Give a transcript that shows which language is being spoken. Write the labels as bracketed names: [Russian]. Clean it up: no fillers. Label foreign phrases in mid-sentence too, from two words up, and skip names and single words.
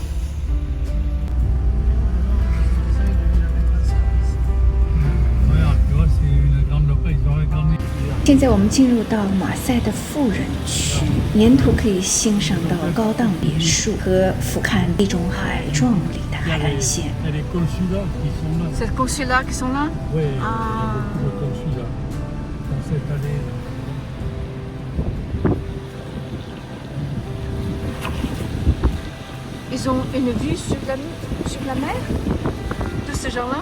[Chinese] 现在我们进入到马赛的富人区，沿途可以欣赏到高档别墅和俯瞰地中海壮丽的海岸线。 [French] C'est les consulats qui sont là? Oui, Ah. il y a beaucoup de consulats dans cette allée. Ils ont une vue sur la mer? De ce genre-là?